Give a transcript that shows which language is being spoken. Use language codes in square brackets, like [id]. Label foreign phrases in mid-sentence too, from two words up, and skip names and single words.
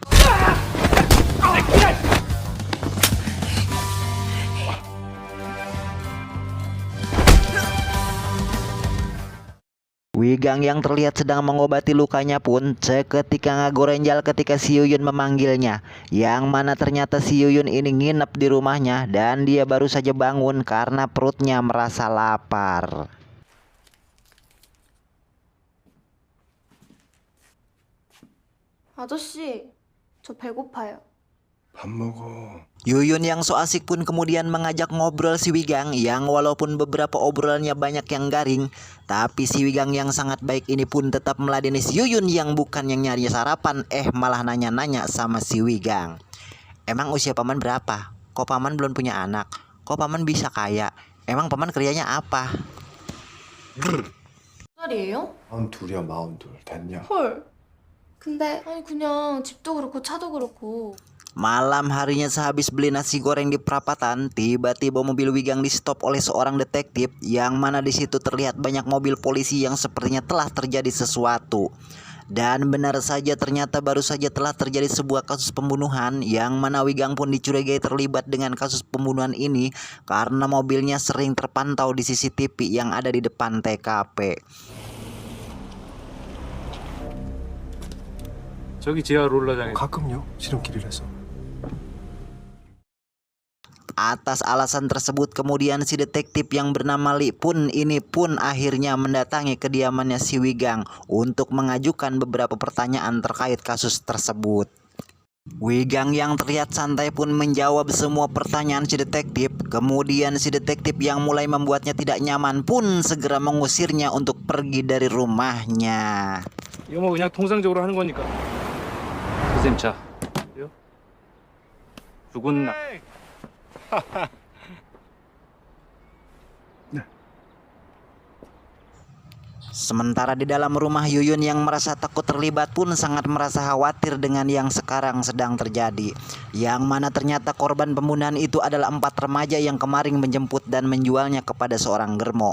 [id] Wigang yang terlihat sedang mengobati lukanya pun seketika ngagorenjal ketika si Yuyun memanggilnya, yang mana ternyata si Yuyun ini nginep di rumahnya dan dia baru saja bangun karena perutnya merasa lapar. [ko] 아저씨, 저 배고파요. 밥 먹어. [id] Yuyun yang so asik pun kemudian mengajak ngobrol si Wigang yang walaupun beberapa obrolannya banyak yang garing, tapi si Wigang yang sangat baik ini pun tetap meladeni si Yuyun yang bukan yang nyari sarapan, malah nanya-nanya sama si Wigang. Emang usia paman berapa? Kok paman belum punya anak? Kok paman bisa kaya? Emang paman kerjanya apa? [ko] 몇 살이에요? 42이야 42. 됐냐? 헐. 근데 아니 그냥 집도 그렇고 차도 그렇고 [id] Malam harinya sehabis beli nasi goreng di perapatan, tiba-tiba mobil Wigang di stop oleh seorang detektif yang mana di situ terlihat banyak mobil polisi yang sepertinya telah terjadi sesuatu. Dan benar saja ternyata baru saja telah terjadi sebuah kasus pembunuhan yang mana Wigang pun dicurigai terlibat dengan kasus pembunuhan ini karena mobilnya sering terpantau di CCTV yang ada di depan TKP. [ko] 저기 지하 롤러장에 가끔요. 지름길이라서. [id] Atas alasan tersebut kemudian si detektif yang bernama Li pun akhirnya mendatangi kediamannya si Wigang untuk mengajukan beberapa pertanyaan terkait kasus tersebut. Wigang yang terlihat santai pun menjawab semua pertanyaan si detektif. Kemudian si detektif yang mulai membuatnya tidak nyaman pun segera mengusirnya untuk pergi dari rumahnya. [ko] 이거 뭐 그냥 통상적으로 하는 거니까. 선생님 자. 죽은 나. [id] Sementara di dalam rumah, Yuyun yang merasa takut terlibat pun sangat merasa khawatir dengan yang sekarang sedang terjadi. Yang mana ternyata korban pembunuhan itu adalah 4 remaja yang kemarin menjemput dan menjualnya kepada seorang Germo.